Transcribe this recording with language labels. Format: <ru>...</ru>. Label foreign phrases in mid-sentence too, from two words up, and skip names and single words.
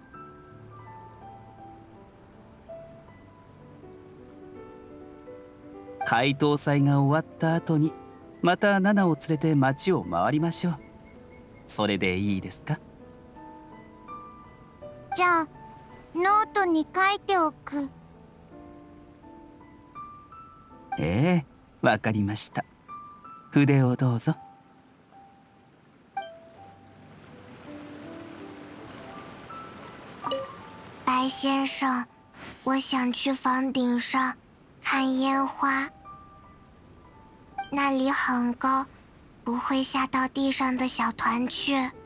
<ja>解凍祭が終わった後にまたナナを連れて街を回りましょう。それでいいですか？じゃあノートに書いておく。ええ、わかりました。筆をどうぞ。</ja> <zh>白先生，我想去房顶上看烟花，那里很高，不会吓到地上的小团雀。</zh>